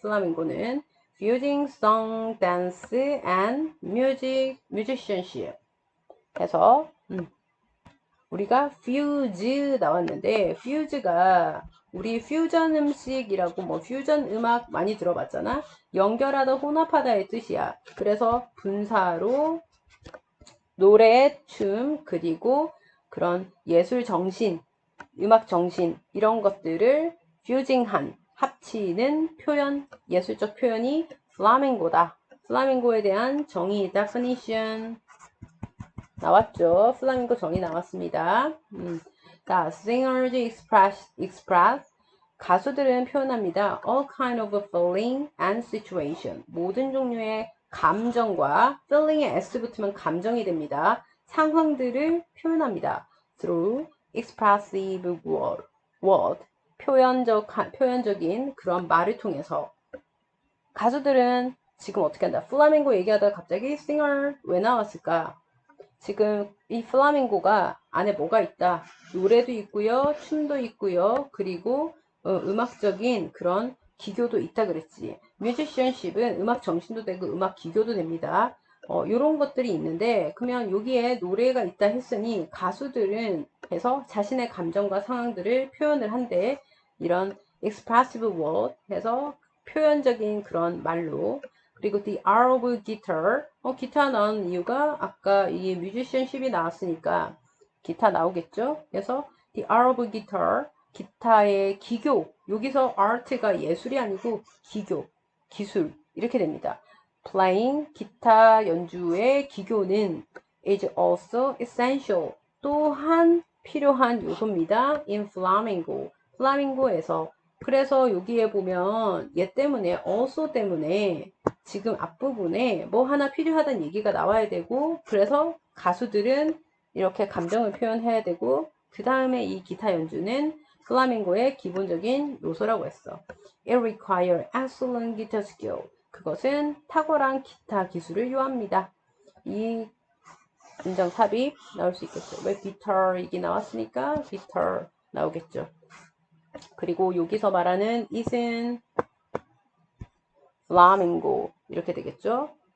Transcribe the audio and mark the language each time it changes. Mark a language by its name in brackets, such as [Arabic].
[Korean] 플라밍고는 [English] fusing song, dance, and musicianship. [Korean] 해서 우리가 fuse 나왔는데 fuse가 우리 퓨전 음식이라고 뭐 퓨전 음악 많이 들어봤잖아. 연결하다 혼합하다의 뜻이야. 그래서 분사로 노래, 춤, 그리고 그런 예술 정신, 음악 정신 이런 것들을 퓨징한 합치는 표현, 예술적 표현이 플라밍고다. 플라밍고에 대한 정의, definition 나왔죠. 플라밍고 정의 나왔습니다. 자, [English] singers express [Korean] 가수들은 표현합니다. [English] all kind of feeling and situation [Korean] 모든 종류의 감정과 feeling에 s 붙으면 감정이 됩니다. 상황들을 표현합니다. [English] through expressive word [Korean] 표현적인 그런 말을 통해서 가수들은 지금 어떻게 한다? 플라밍고 얘기하다가 갑자기 singer 왜 나왔을까? 지금 이 플라밍고가 안에 뭐가 있다? 노래도 있고요, 춤도 있고요, 그리고 음악적인 그런 기교도 있다 그랬지. 뮤지션십은 음악 정신도 되고 음악 기교도 됩니다. 이런 것들이 있는데, 그러면 여기에 노래가 있다 했으니 가수들은 해서 자신의 감정과 상황들을 표현을 한대. 이런 [English] expressive word [Korean] 해서 표현적인 그런 말로. 그리고 [English] the art of guitar. [Korean] 기타 나온 이유가 아까 이 musicianship이 나왔으니까 기타 나오겠죠? 그래서 [English] the art of guitar. [Korean] 기타의 기교. 여기서 art가 예술이 아니고 기교, 기술. 이렇게 됩니다. playing, 기타 연주의 기교는 [English] is also essential. [Korean] 또한 필요한 요소입니다. [English] in flamenco. [Korean] 플라밍고에서. 그래서 여기에 보면 얘 때문에 also 때문에 지금 앞부분에 뭐 하나 필요하다는 얘기가 나와야 되고, 그래서 가수들은 이렇게 감정을 표현해야 되고, 그 다음에 이 기타 연주는 플라밍고의 기본적인 요소라고 했어. [English] It requires excellent guitar skill. [Korean] 그것은 탁월한 기타 기술을 요합니다. 이 문장 삽입 나올 수 있겠죠. 왜 guitar이기 나왔으니까 guitar 나오겠죠. 그리고 여기서 말하는 it은 flamenco 이렇게 되겠죠.